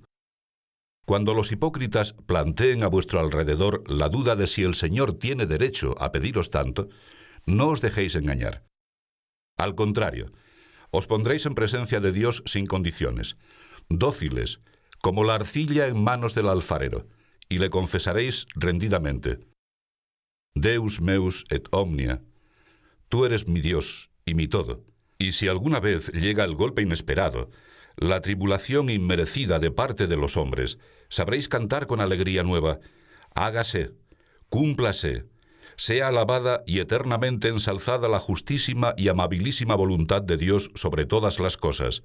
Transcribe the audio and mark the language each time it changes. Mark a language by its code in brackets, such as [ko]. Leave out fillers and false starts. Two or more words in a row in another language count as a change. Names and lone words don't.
[es] Cuando los hipócritas planteen a vuestro alrededor la duda de si el Señor tiene derecho a pediros tanto, no os dejéis engañar. Al contrario, os pondréis en presencia de Dios sin condiciones, dóciles, como la arcilla en manos del alfarero, y le confesaréis rendidamente: [la] Deus meus et omnia, [es] tú eres mi Dios y mi todo. Y si alguna vez llega el golpe inesperado, la tribulación inmerecida de parte de los hombres, sabréis cantar con alegría nueva: hágase, cúmplase, sea alabada y eternamente ensalzada la justísima y amabilísima voluntad de Dios sobre todas las cosas.